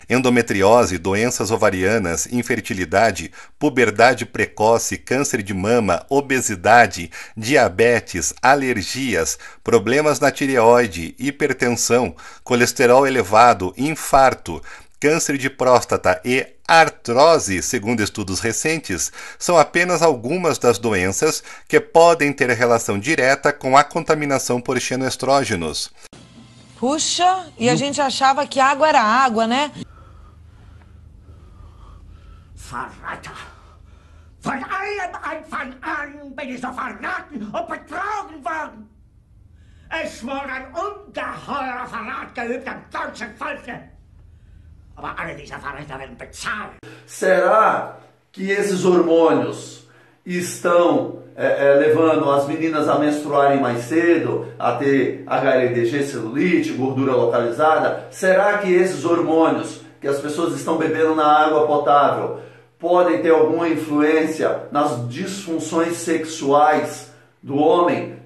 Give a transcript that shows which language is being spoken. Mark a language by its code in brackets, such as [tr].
[pt] Endometriose, doenças ovarianas, infertilidade, puberdade precoce, câncer de mama, obesidade, diabetes, alergias, problemas na tireoide, hipertensão, colesterol elevado, infarto, câncer de próstata e artrose, segundo estudos recentes, são apenas algumas das doenças que podem ter relação direta com a contaminação por xenoestrógenos. Puxa, e a gente achava que água era água, né? [de] Verräter! Von allem Anfang an bin ich so verraten und betrogen worden. Es wurde ein ungeheurer Verrat geübt am deutschen Volke. Aber alle diese Verräter werden bezahlen. [pt] Será que esses hormônios estão levando as meninas a menstruarem mais cedo, a ter HLDG, celulite, gordura localizada? Será que esses hormônios que as pessoas estão bebendo na água potável podem ter alguma influência nas disfunções sexuais do homem?